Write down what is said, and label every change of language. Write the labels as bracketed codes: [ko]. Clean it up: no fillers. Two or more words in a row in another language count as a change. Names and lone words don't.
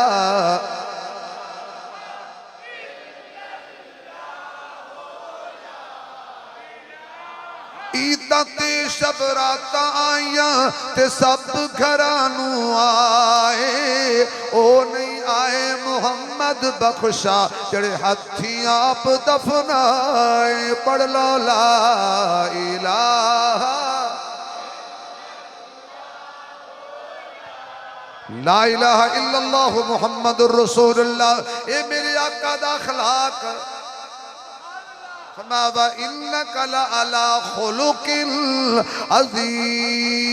[pa] عیداں تے سب رات آئیاں تے سب گھراں نوں آئے او نہیں آئے محمد بخشا جیہڑے ہتھیں آپ دفنائے پڑھ لو [ar] لا إله لا إله إلا الله محمد رسول الله [pa] اے میرے آقا دا اخلاق فرمایا [ar] إنك لعلى خلق عظيم